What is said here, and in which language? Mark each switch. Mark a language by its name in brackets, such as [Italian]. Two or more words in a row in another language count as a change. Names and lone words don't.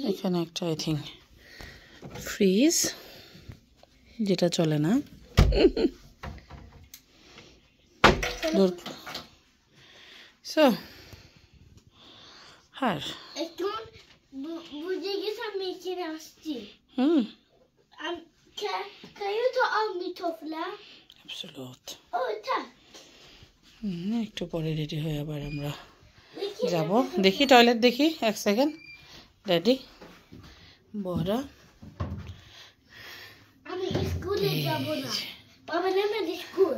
[Bangla] এখানে একটা [English] I think [Bangla] ফ্রিজ যেটা চলে না সো হ্যাঁ এখন বুঝে গেছি আমি এখানে আসছি [Swedish] Kan jag ta av min toffla? [Bangla] অ্যাবসলিউট Tack. একটু পরে রেডি হয়ে আবার আমরা যাব দেখি টয়লেট দেখি এক সেকেন্ড রেডি বড় আমি স্কুলে যাব না বাবা নেমে দি স্কুল